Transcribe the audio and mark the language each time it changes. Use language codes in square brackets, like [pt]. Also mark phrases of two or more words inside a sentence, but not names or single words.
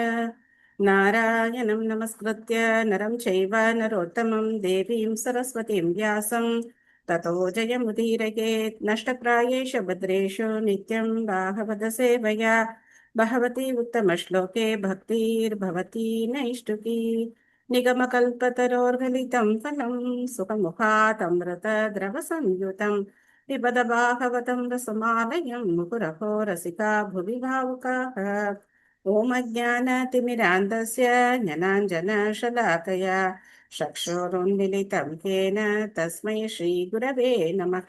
[sa] नारायणं नमस्कृत्य नरं चैव नरोत्तमम् देवीं सरस्वतीं व्यासं ततो जयमुदीरयेत्. नष्टप्रायेषु भद्रेषु नित्यं भागवत सेवया भगवति उत्तमश्लोके भक्तिर्भवति नैष्ठिकी. निगमकल्पतरोर्गलितं फलं सुखमुखातमृतद्रवसंयुतं पिबद भागवतं रसमालयं मुहुरहो रसिका भुवि भावुकाः। ॐ अज्ञानतिमिरान्धस्य ज्ञानाञ्जनशलाकया चक्षुरुन्मिलितं येन तस्मै श्रीगुरवे नमः।